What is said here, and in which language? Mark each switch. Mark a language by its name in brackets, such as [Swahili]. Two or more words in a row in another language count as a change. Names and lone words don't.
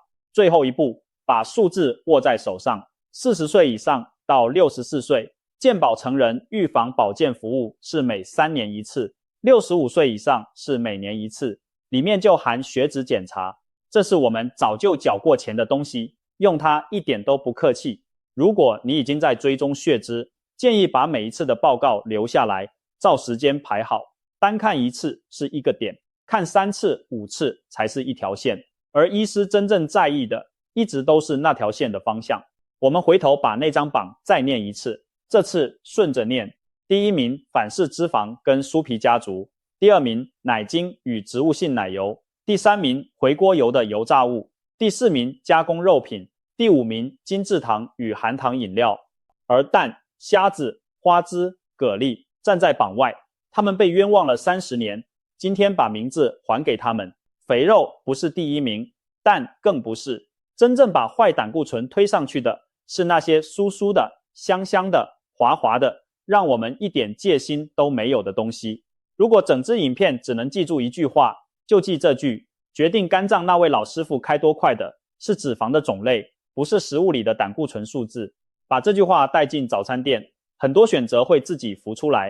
[Chinese] 最後一步，把數字握在手上。40歲以上到64歲，健保成人預防保健服務是每3年一次，65歲以上是每年一次，裡面就含血脂檢查，這是我們早就繳過錢的東西，用它一點都不客氣。如果你已經在追蹤血脂，建議把每一次的報告留下來，照時間排好，單看1次是1個點，看3次、5次才是一條線，而醫師真正在意的一直都是那條線的方向。我們回頭把那張榜再念一次，這次順着念。第1名反式脂肪跟酥皮家族，第2名奶精與植物性奶油，第3名回鍋油的油炸物，第4名加工肉品，第5名精製糖與含糖飲料。而蛋、蝦子、花枝、蛤蜊站在榜外，他們被冤枉了30年，今天把名字還給他們。肥肉不是第1名，蛋更不是。真正把壞膽固醇推上去的是那些酥酥的、香香的、滑滑的，讓我們一點戒心都沒有的東西。如果整支影片只能記住一句話，就記這句：決定肝臟那位老師傅開多快的是脂肪的種類，不是食物裡的膽固醇數字。把這句話帶進早餐店，很多選擇會自己浮出來。